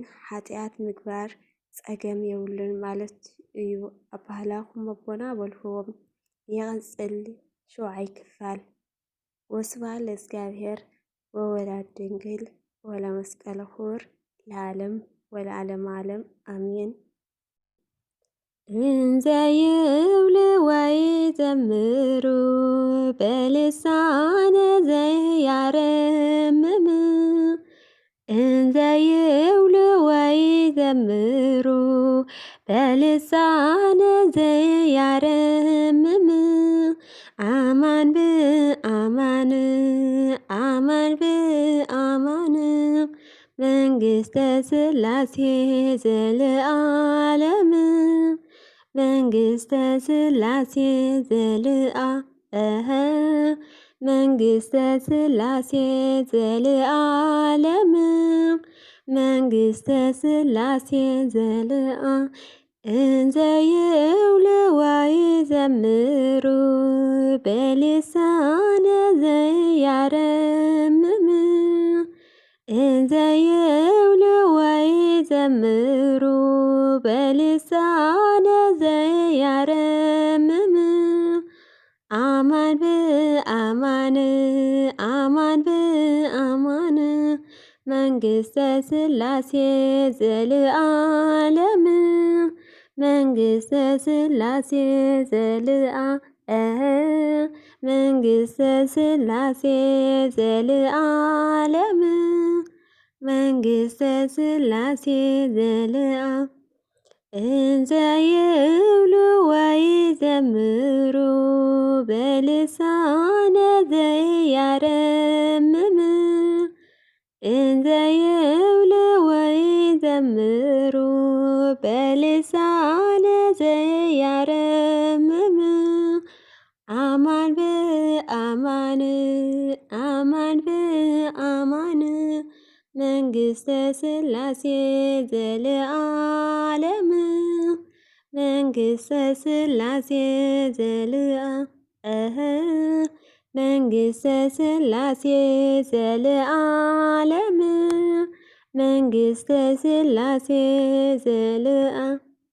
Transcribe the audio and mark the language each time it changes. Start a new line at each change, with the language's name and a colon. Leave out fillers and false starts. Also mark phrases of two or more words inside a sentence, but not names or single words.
Tigrinya: ሓጢኣት ምግባር ፀገም የብሉን ማለት እዩ ኣባህላኹም ኣቦና በልክዎም። ይቕፅል 7 ክፋል
Geez: ወስብሐት ለእግዚአብሔር ወወላዲቱ ድንግል ወለመስቀሉ ክቡር ለዓለም ወለዓለመ ዓለም ኣሜን። እንዘ ይብሉ ወይዘምሩ በልሳነ ዘያረምም እንዘ ይብሉ ወይዘምሩ በልሳነ ዘያረምም አማን በአማን አማን በአማን መንግሥተ ሥላሴ ዘለዓለም መንግሥተ ሥላሴ መንግሥተ ሥላሴ ዘለዓለም መንግሥተ ሥላሴ እንዘ ይብሉ ወይዘምሩ በልሳነ ዘያረምም እንዘ ይብሉ ወይዘምሩ በልሳነ ዘያረምም አማን በአማን አማን በአማን መንግሥተ ሥላሴ ዘለዓለም መንግሥተ ሥላሴ መንግሥተ ሥላሴ ዘለዓለም መንግሥተ ሥላሴ እንዘ ይብሉ ወይዘምሩ በልሳነ ዘያረምም እንዘ ይብሉ ወይዘምሩ በልሳነ ዘያረምም አማን በአማን አማን በአማን መንግሥተ ሥላሴ ዘለዓለም መንግሥተ ሥላሴ መንግሥተ ሥላሴ ዘለዓለም መንግሥተ ሥላሴ